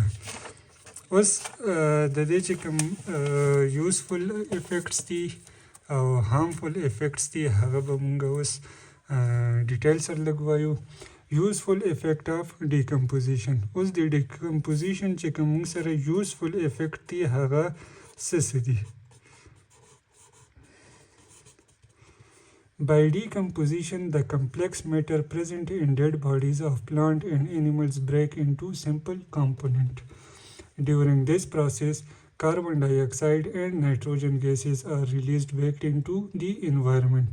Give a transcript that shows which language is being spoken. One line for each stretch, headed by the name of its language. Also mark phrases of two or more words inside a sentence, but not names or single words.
Pashto: اوس د دې چې کوم
English: useful effects
Pashto: دي او
English: harmful effects
Pashto: دي هغه به مونږ اوس ډیټیل سره لږ وایو.
English: useful effect of decomposition.
Pashto: اوس د ډیکمپوزیشن چې کوم موږ سره
English: useful effect
Pashto: دی هغه څه دي؟
English: By decomposition, the complex matter present in dead bodies of plant and animals break into simple components. During this process, carbon dioxide and nitrogen gases are released back into the environment.